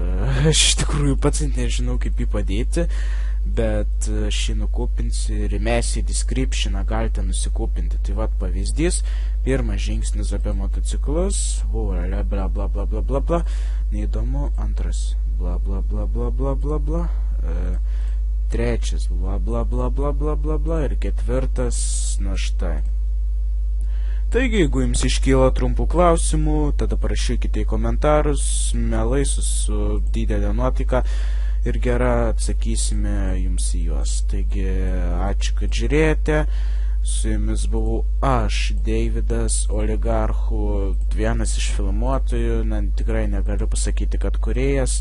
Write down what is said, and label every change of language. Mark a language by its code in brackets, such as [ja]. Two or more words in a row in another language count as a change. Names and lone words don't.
[lt] Aš iš tikrųjų pats nežinau, kaip jį padėti, bet aš jį nukopinsiu ir įmesiu į descriptioną, galite nusikopinti. Tai vat pavyzdys, pirmas žingsnis apie motociklus, bla bla bla bla bla bla bla, neįdomu, antras, bla bla bla bla bla bla bla, trečias, bla bla bla bla bla bla bla ir ketvirtas, na štai. Taigi, jeigu jums iškyla trumpų klausimų, tada parašykite į komentarus, mielai su didelė nuotaika ir gera atsakysime jums į juos. Taigi, ačiū, kad žiūrėjote. Su jumis buvau aš, Deividas, oligarchų, vienas iš filmuotojų, tikrai negaliu pasakyti, kad kūrėjas.